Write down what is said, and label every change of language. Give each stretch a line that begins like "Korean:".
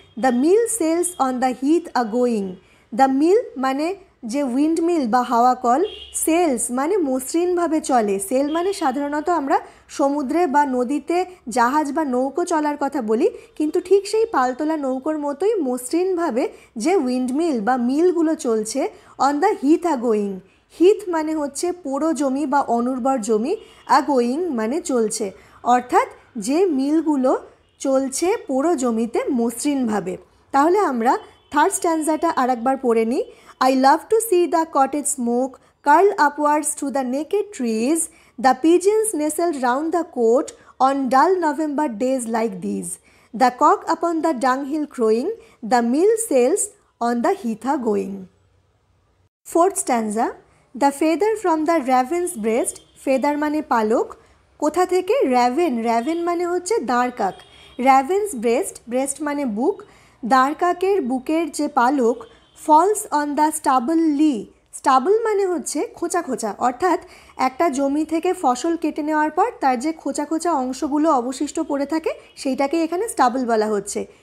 English: the mill sails on the heath a going,
Bangla: the মিল মানে যে wind mill বা হাওয়া কল, সেলস মানে মসৃণভাবে চলে, সেল মানে সাধারণত আমরা সমুদ্রে বা নদীতে জাহাজ বা নৌকো চলার কথা বলি, কিন্তু ঠিক সেই পালতোলা নৌকোর মতোই মসৃণভাবে যে উইন্ডমিল বা মিলগুলো চলছে।
English: on the heath a going,
Bangla: Heath মানে হচ্ছে পোড়ো জমি বা অনুর্বর জমি, আ গোয়িং মানে চলছে, অর্থাৎ যে মিলগুলো চলছে পোড়ো জমিতে মসৃণভাবে। তাহলে আমরা থার্ড স্ট্যান্জাটা আরেকবার পড়ে নিই।
English: I love to see the cottage smoke curl upwards through the naked trees, the pigeons nestled round the court on dull November days like these, the cock upon the dunghill crowing, the mill sails on the heath going. Fourth stanza. The feather from the raven's breast, feather
Bangla: মানে পালক, কোথা থেকে? raven, raven মানে হচ্ছে দাঁড়কাক, raven's breast, breast মানে বুক, দাঁড়কাকের বুকের যে পালক,
English: falls on the stubble lea,
Bangla: stable মানে হচ্ছে খোঁচা খোঁচা, অর্থাৎ একটা জমি থেকে ফসল কেটে নেওয়ার পর তার যে খোঁচা খোঁচা অংশগুলো অবশিষ্ট পড়ে থাকে সেইটাকে এখানে স্টাবল বলা হচ্ছে।